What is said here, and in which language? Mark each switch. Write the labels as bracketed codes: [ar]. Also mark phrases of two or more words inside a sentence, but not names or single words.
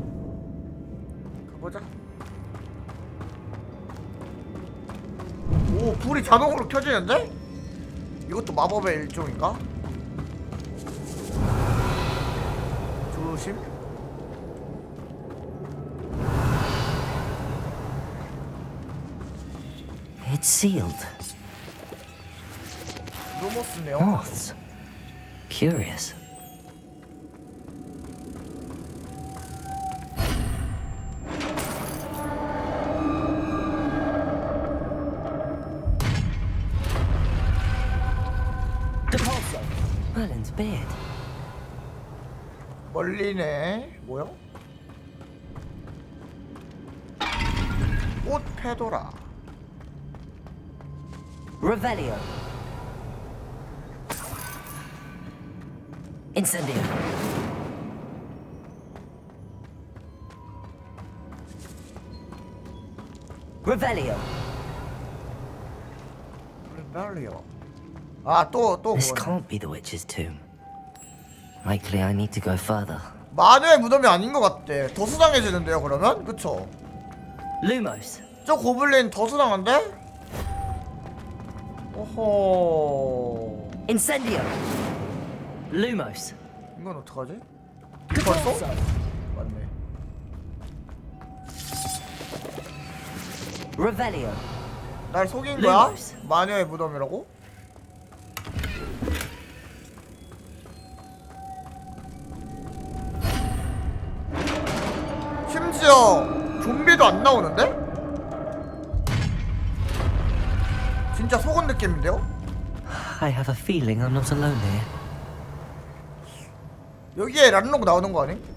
[ko] 가보자. 오, 불이 자동으로 켜지는데? 이것도 마법의 일종인가? 조심. [en] It's sealed. [ko] 루머스네요. [en] Moths. Curious. Merlin's beard. [ko] 멀리네. 뭐야? 옷 페도라. Revelio. Incendio. Revelio. 레벨리오. 아, 또 [en] This [ko] 그거네. [en] can't be the witch's tomb. Likely I need to go further. [ko] 마녀의 무덤이 아닌 것 같대. 더 수상해지는데요, 그러면? 그쵸? Lumos. 저 고블린 더 수상한데? 오호. Incendio. Lumos. 이건 어떡하지? 벌써? 맞네. Revelio. 날 속인 거야? Lumos. 마녀의 무덤이라고? 심지어 좀비도 안 나오는데? 진짜 속은 느낌인데요? [en] I have a feeling I'm not alone here. [ko] 여기에 란록 나오는 거 아니?